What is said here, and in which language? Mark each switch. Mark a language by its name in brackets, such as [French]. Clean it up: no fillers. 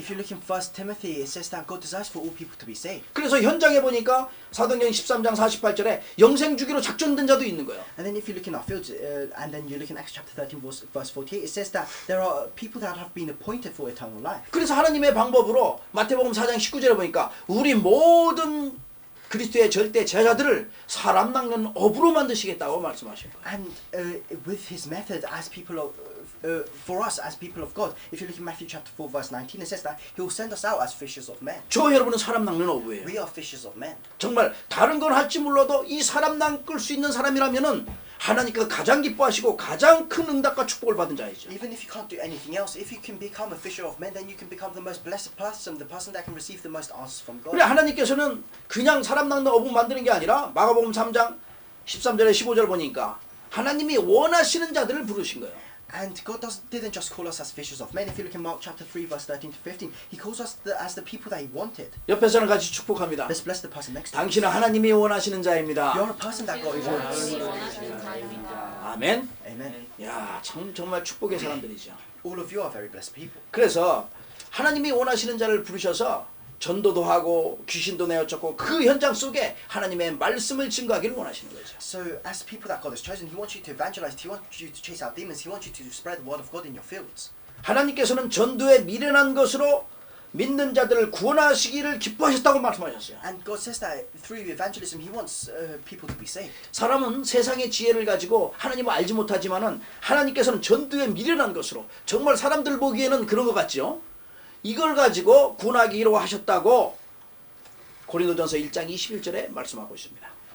[English] If you look in 1 Timothy, it says that God desires for all people to be saved. [Korean] 그래서 현장에 보니까 사도행전 13장 48절에 영생 주기로 작전된 자도 있는 거예요. [English] And then if you look in our fields, and then you look in Acts chapter 13 verse 48, it says that there are people that have been appointed for eternal life. [Korean] 그래서 하나님의 방법으로 마태복음 4장 19절에 보니까 우리 모든 그리스도의 절대 제자들을 사람 낚는 어부로 만드시겠다고 말씀하신 거예요. [English] And with His method, as people of, for us as people of God, if you look in Matthew chapter 4 verse 19, it says that He will send us out as fishers of men. [Korean] 저 여러분은 사람 낚는 어부예요. [English] We are fishers of men. [Korean] 정말 다른 건 할지 몰라도 이 사람 낚을 수 있는 사람이라면은 하나님께서 가장 기뻐하시고 가장 큰 응답과 축복을 받은 자이죠. [English] Even if you can't do anything else, if you can become a fisher of men, then you can become the most blessed person, the person that can receive the most answers from God. [Korean] 그래 하나님께서는 그냥 사람 낚는 어부 만드는 게 아니라 마가복음 3장 13절에 15절 보니까 하나님이 원하시는 자들을 부르신 거예요. [English] And God didn't just call us as fishers of men. If you look in Mark chapter 3 verse 13 to 15, He calls us as the people that He wanted. [Korean] 옆에서는 같이 축복합니다. [English] Let's bless the person next to us. [Korean] 당신은 하나님이 원하시는 자입니다. [English] You're a person that God wants. [Korean] 원하시는 자입니다. 아멘. [English] Amen. [Korean] 야, 정말 축복의 사람들이죠. [English] All of you are very blessed people. [Korean] 그래서 하나님이 원하시는 자를 부르셔서 전도도 하고 귀신도 내어쫓고 그 현장 속에 하나님의 말씀을 증거하기를 원하시는 거죠. [English] So as people that God has chosen, He wants you to evangelize. He wants you to chase out demons. He wants you to spread the word of God in your fields. [Korean] 하나님께서는 전도에 미련한 것으로 믿는 자들을 구원하시기를 기뻐하셨다고 말씀하셨어요. [English] And God says that through evangelism, He wants people to be saved. [Korean] 사람은 세상의 지혜를 가지고 하나님을 알지 못하지만은 하나님께서는 전도에 미련한 것으로 정말 사람들 보기에는 그런 것 같죠. 이걸 가지고 구원하기로 하셨다고 고린도전서 1장 21절에 말씀하고 있습니다.